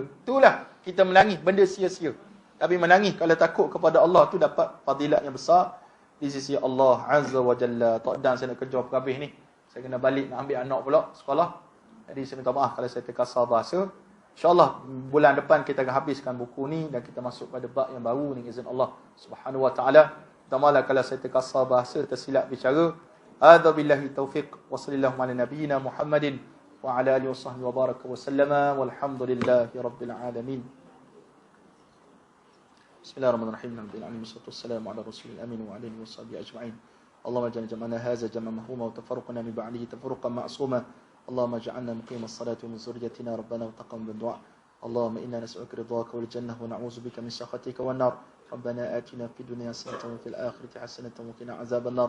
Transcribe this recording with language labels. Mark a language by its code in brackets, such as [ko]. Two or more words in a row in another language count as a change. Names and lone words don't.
[ms] Itulah kita menangis, benda sia-sia. Tapi menangis kalau takut kepada Allah tu dapat fadilat yang besar di sisi Allah [ar] Azza wa Jalla. [ms] Tak dan saya nak kerja habis ni. Saya kena balik nak ambil anak pula sekolah. Jadi saya minta maaf kalau saya terkasar bahasa. InsyaAllah bulan depan kita akan habiskan buku ni dan kita masuk pada bab yang baru ni izin Allah [ar] Subhanahu wa taala. [ms] Tamalah kalau saya terkasar bahasa, tersilap bicara. [ar] Hadza billahi taufiq wa sallallahu ala nabiyyina Muhammadin wa ala alihi wasahbihi wa baraka wa sallama walhamdulillahi rabbil alamin. Bismillahirrahmanirrahim. Alhamdulillahi wassalatu wassalamu ala rasulil amin wa alihi wasahbihi ajma'in. Allahumma ij'al jam'ana hadza jam'an mahmuma wa tafarruqana min ba'dihi tafarruqan ma'suma. اللهم اجعلنا مقيم الصلاة ومن ذريتنا ربنا وتقبل الدعاء اللهم إنا نسألك رضاك والجنة ونعوذ بك من سخطك والنار ربنا آتنا في الدنيا حسنة وفي الآخرة حسنة وقنا عذاب النار.